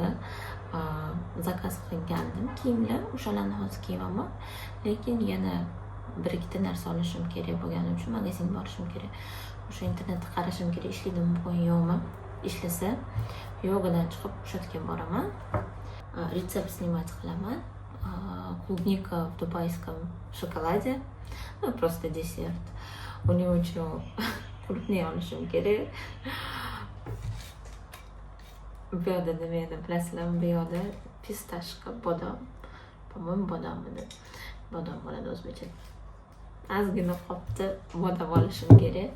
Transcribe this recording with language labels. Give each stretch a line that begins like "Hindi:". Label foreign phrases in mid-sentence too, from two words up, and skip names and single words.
Uzbek: Zakaz qilgandim kiyimlar, o'shalarni hozir kiyaman. Lekin yana bir ikkita narsa olishim kerak bo'lgani uchun magazinga borishim kerak. O'sha internetda qarashim kerak. Ishlaydimi bugun yo'qmi? Ishlasa yogadan chiqib o'sha yerga boraman. Retsept snimat qilaman.
Russian: Клубника в дубайском шоколаде. Просто десерт.
Uzbek: Uning uchun klubni olishim kerak. Bu yoqda nima edi bilasizlarmi? Bu yoqda pistashka, bodom. Po-mo'yim bodom edi. Bodom bo'ladi o'zbekcha. Ozgina qopda bodom olishim kerak.